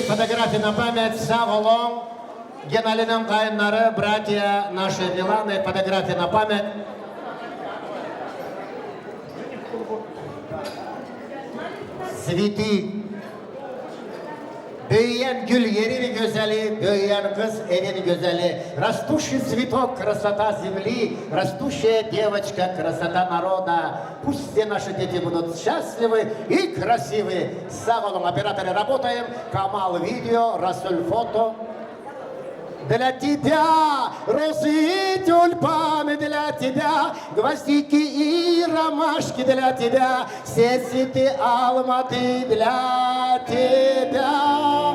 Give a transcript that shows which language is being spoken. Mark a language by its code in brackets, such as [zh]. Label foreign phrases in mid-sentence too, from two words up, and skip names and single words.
[ru] фотографии на память. Саголон, Геналиным кайнары, братья наши Миланы, фотографии на память. Цветы. [tr] Büyüyen gül yerin güzeli, büyüyen kız evin güzeli. [ru] Растущий цветок, красота земли, растущая девочка, красота народа. Пусть все наши дети будут счастливы и красивы. С Саголом операторы работаем. Камал видео, Расуль фото. Для тебя розы и тюльпаны, для тебя гвоздики и ромашки, для тебя все цветы Алматы, для тебя.